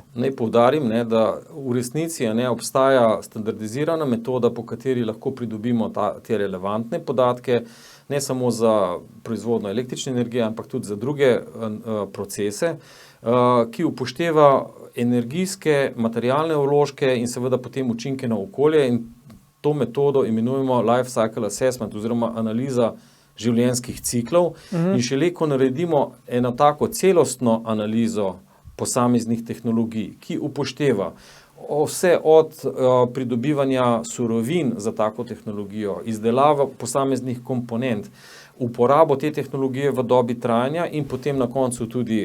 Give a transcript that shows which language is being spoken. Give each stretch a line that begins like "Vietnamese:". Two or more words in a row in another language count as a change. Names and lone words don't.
Slovenian: Naj poudarim, da v resnici obstaja standardizirana metoda, po kateri lahko pridobimo te relevantne podatke, ne samo za proizvodnjo električne energije, ampak tudi za druge procese, ki upošteva energijske, materialne vložke in seveda potem učinke na okolje. In to metodo imenujemo
English: life cycle assessment
Slovenian: oziroma analiza življenjskih ciklov. In šele, ko naredimo eno tako celostno analizo posameznih tehnologij, ki upošteva vse od pridobivanja surovin za tako tehnologijo, izdelava posameznih komponent, uporabo te tehnologije v dobi trajanja in potem na koncu tudi